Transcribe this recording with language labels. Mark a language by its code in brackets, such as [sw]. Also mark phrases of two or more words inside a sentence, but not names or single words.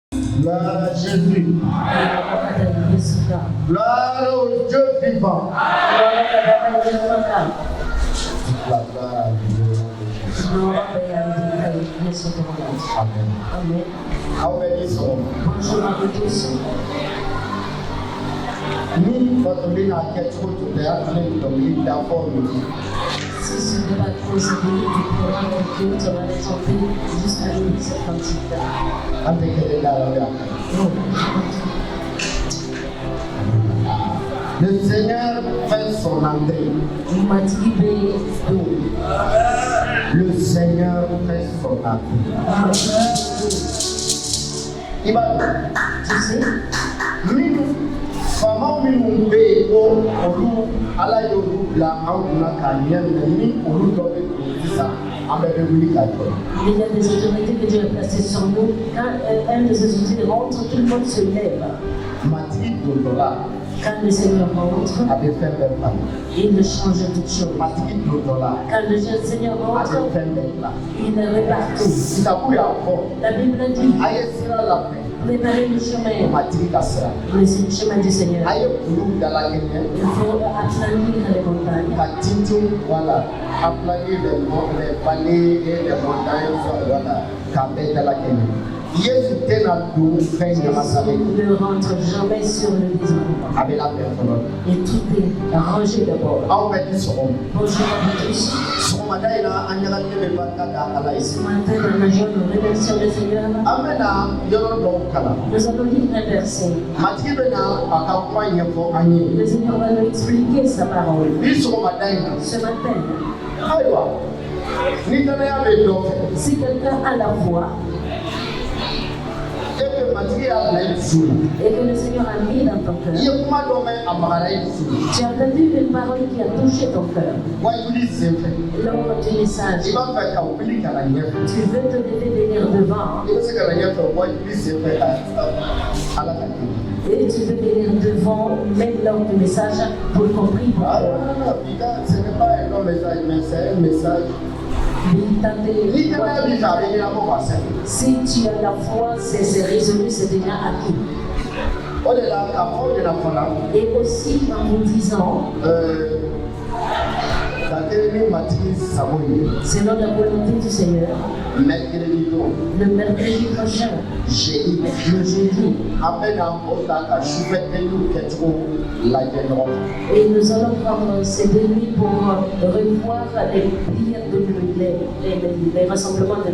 [fr] Gloire à Jésus. Gloire au Dieu vivant. La gloire à Dieu. Amen. Amen. [en] How many songs? [fr] Bonjour à vous tous. Nous, votre ligne à quelque chose de théâtre, nous d'abord nous. Si ce n'est pas trop sévère, tu pourras conclure, tu vas les chanter jusqu'à cette quantité. Avec les larmes. Le Seigneur fait son entrée. Le Seigneur fait son entrée. Il va Tu sais, [bm] Fama minnu bɛ yen ko olu Ala y'olu bila an kunna k'a ɲɛ minɛ ni olu dɔ bɛ don sisan an bɛɛ bɛ wuli ka jɔ. [fr] il y a des autorités que Dieu a placées sur nous. Quand un de ces autorités rentre, tout le monde se lève. [bm] Matigi dontɔ la [fr] Quand le Seigneur rentre, [bm] a bɛ fɛn bɛɛ falen. [fr] il change toutes choses. [bm] Matigi dontɔ la [fr] Quand le Seigneur [bm] a bɛ [fr] rentre, [bm] fɛn bɛɛ bila. [fr] il répare tout. [bm] Kitabu y'a fɔ [fr] La Bible dit, [bm] a ye sira labɛn [fr] préparez le chemin. [bm] matigi ka sira. [fr] Le chemin du Seigneur. [bm] A ye kulu dalakɛɲɛ [fr] Il faut aplanir les montagnes. [bm] ka tintin wala [fr] aplanir les vallées et les montagnes [bm] wala k'a bɛɛ dalakɛɲɛ. Yesu tɛna don fɛn ɲamasalen. [fr] Jésus ne rentre jamais sur le désordre. [bm] A bɛ labɛn fɔlɔ. [fr] Et tout est rangé d'abord. [bm] Aw bɛ di sɔgɔma. [fr] Bonjour à vous tous. [bm] Sɔgɔmada in na an ɲagaminen bɛ barika da Ala ye. [fr] Ce matin, dans la joie, nous remercions le Seigneur. [bm] An bɛna yɔrɔ dɔw kalan. [fr] Nous allons lire un verset. [bm] Matigi bɛna a ka kuma ɲɛfɔ an ye. [fr] Le Seigneur va nous expliquer sa parole. [bm] Ni sɔgɔmada in na. [fr] Ce matin, [bm] Ayiwa ni danaya bɛ dɔ fɛ. [fr] si quelqu'un a la foi [bm] E bɛ matigi y'a bila i dusu la. [fr] et que le Seigneur a mis dans ton [bm] I [fr] cœur, [bm] ye kuma dɔ mɛn a magara i dusu la. [fr] tu as entendu une parole qui a touché ton cœur. [bm] Wa wuli sen fɛ. [fr] Lors du message, [bm] I b'a fɛ ka wuli ka na ɲɛfɛ. [fr] tu veux te lever venir devant [bm] I bɛ se ka na ɲɛfɛ wa wuli sen fɛ ka Ala ka deli. [fr] et tu veux venir devant même lors du message pour compris Ah, pourquoi. ce n'est pas un long message, mais c'est un message. [bm] Ni danaya b'i fɛ a bɛ ɲɛnabɔ ka sɛbɛn. [fr] Si tu as la foi, c'est résolu, c'est déjà acquis. [bm] O de la k'a fɔ o de la fana. [fr] Et aussi en vous disant, [bm] Ka kɛ ni matigi sago ye. [fr] selon la volonté du Seigneur, [bm] Mercredi don, [fr] le mercredi prochain, [bm] jeudi, [fr] le jeudi, [bm] an bɛna o ta ka sufɛ teliw kɛcogo lajɛ ɲɔgɔn fɛ. [fr] et nous allons prendre ces 2 nuits pour revoir les prières de nuit, les rassemblements de